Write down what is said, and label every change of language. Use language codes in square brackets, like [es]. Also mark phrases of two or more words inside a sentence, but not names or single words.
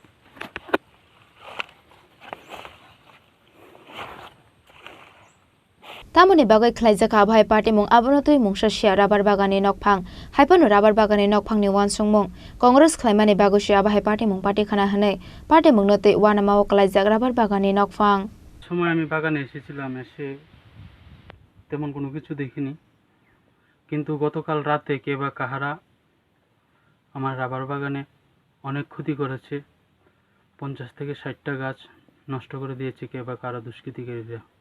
[trk] Tamoni bagai khlaijaka bhai patimung abonotui mungsasia rubber bagani nokphang haipano rubber bagani nokphangni wansungmung Congress khlaimani bagusia bhai patimung party khana hane patimung notte wanamao khlaijak rubber bagani nokphang [bn] সময় আমি বাগানে এসেছিলাম এসে তেমন কোনো কিছু দেখিনি কিন্তু গতকাল রাতে কে বা কাহারা আমার রাবার বাগানে অনেক ক্ষতি করেছে 50 থেকে 60টা গাছ নষ্ট করে দিয়েছে কে বা কারা দুষ্কৃতিকারীরা